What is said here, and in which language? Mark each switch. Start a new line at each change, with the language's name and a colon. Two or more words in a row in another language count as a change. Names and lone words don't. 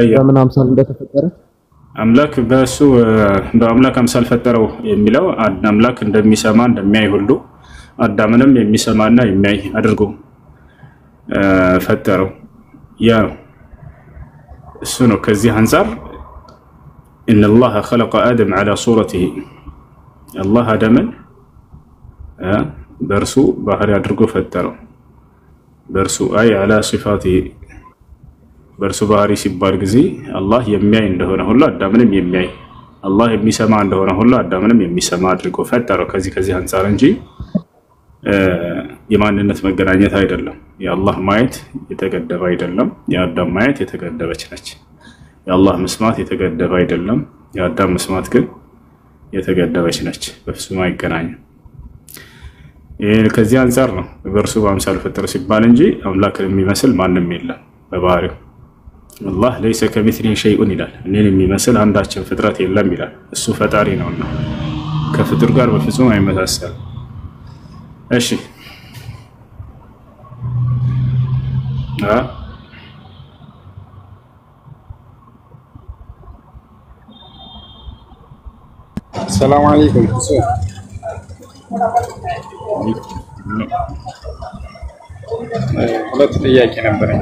Amharic: በምን አምሳል እንደተፈጠረ አምላክ በአምላክ አምሳል ፈጠረው የሚለው አምላክ እንደሚሰማ እንደሚያይ ሁሉ አዳምንም የሚሰማና የሚያይ አድርጎ ፈጠረው። ያ እሱ ነው። ከዚህ አንፃር
Arabic: ان الله خلق ادم على صورته الله
Amharic: አዳምን በርሱ ባህሪ አድርጎ ፈጠረው። በርሱ አይ
Arabic: على صفاته
Amharic: በርሱ ባህሪ ሲባል ጊዜ አላህ የሚያይ እንደሆነ ሁሉ አዳምንም የሚያይ አላህ የሚሰማ እንደሆነ ሁሉ አዳምንም የሚሰማ አድርጎ ፈጠረው። ከዚህ አንፃር እንጂ የማንነት መገናኘት አይደለም። የአላህ ማየት የተገደበ አይደለም፣ የአዳም ማየት የተገደበች ነች። የአላህ መስማት የተገደበ አይደለም፣ የአዳም መስማት ግን የተገደበች ነች። በፍጹም አይገናኝም። ከዚህ አንፃር ነው በእርሱ በአምሳሉ ፈጠረ ሲባል እንጂ አምላክን የሚመስል ማንም የለም በባህሪው። አላህ
Arabic: ليس كمثله شيء
Amharic: ይላል። እኔን የሚመስል አንዳችን ፍጥረት የለም ይላል። እሱ ፈጣሪ ነውና ከፍጡር ጋር በፍጹም አይመሳሰልም። እሺ
Arabic: سلام عليكم።
Amharic: ሁለት ጥያቄ ነበረኝ።